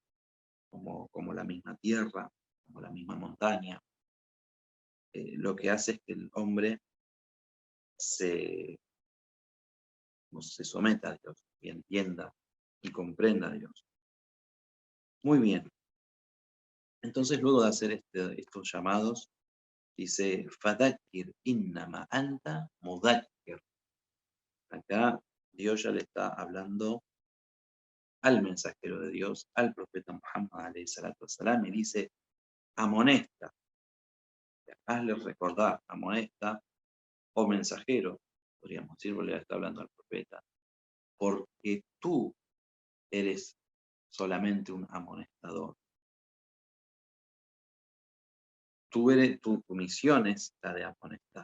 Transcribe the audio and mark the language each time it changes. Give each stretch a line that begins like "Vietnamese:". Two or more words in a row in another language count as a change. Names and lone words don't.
Spanish: Como la misma tierra, como la misma montaña, lo que hace es que el hombre se someta a Dios y entienda y comprenda a Dios. Muy bien. Entonces, luego de hacer estos llamados, dice,
Arabic: فذكر إنما أنت مذكر.
Spanish: Acá Dios ya le está hablando al mensajero de Dios, al profeta Muhammad
Arabic: عليه الصلاة والسلام,
Spanish: y dice, amonesta, hazle recordar, amonesta, o mensajero, podríamos decir, porque le está hablando al profeta, porque tú eres solamente un amonestador. Tu misión es la de amonestar.